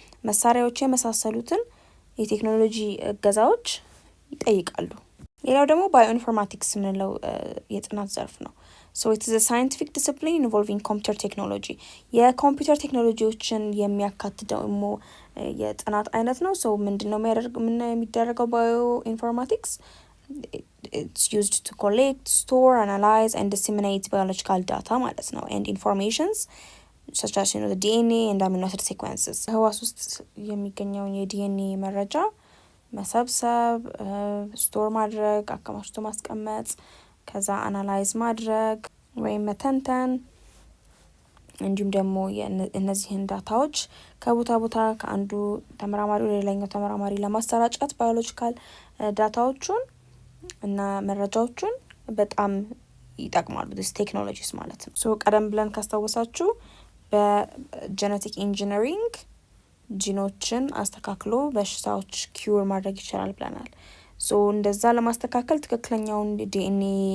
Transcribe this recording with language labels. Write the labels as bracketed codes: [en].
[am] መሳሪያዎች የመሳሰሉትን የቴክኖሎጂ እገዛዎች ይጠይቃሉ። ሌላው ደግሞ ባዮኢንፎርማቲክስ የምንለው የጥናት ዘርፍ ነው። [en] So it is a scientific discipline involving computer technology. [am] የኮምፒውተር ቴክኖሎጂዎችን የሚያካትት ደግሞ የጥናት አይነት ነው። so ምንድነው የሚደረገው ባዮኢንፎርማቲክስ? [en] It's used to collect, store, analyze and disseminate biological data [am] ማለት ነው [en] and informations such as the DNA and amino acid sequences. [am] ህዋስ ውስጥ የሚገኘውን የዲኤንኤ መረጃ መሰብሰብ፣ ስቶር ማድረግ፣ አከማችቶ ማስቀመጥ፣ ከዛ አናላይዝ ማድረግ ወይም መተንተን እንዲሁም ደግሞ እነዚህን ዳታዎች ከቦታ ቦታ ከአንዱ ተመራማሪ ወደ ሌላኛው ተመራማሪ ለማሰራጨት ባዮሎጂካል ዳታዎቹን እና መረጃዎቹን በጣም ይጠቅማሉ ዲስ ቴክኖሎጂስ ማለት ነው። ሶ ቀደም ብለን ካስታወሳችሁ በጄኔቲክ ኢንጂነሪንግ ጂኖችን አስተካክሎ በሽታዎች ኪውር ማድረግ ይችላል ብለናል። ሶ እንደዛ ለማስተካከል ትክክለኛውን ዲኤንኤ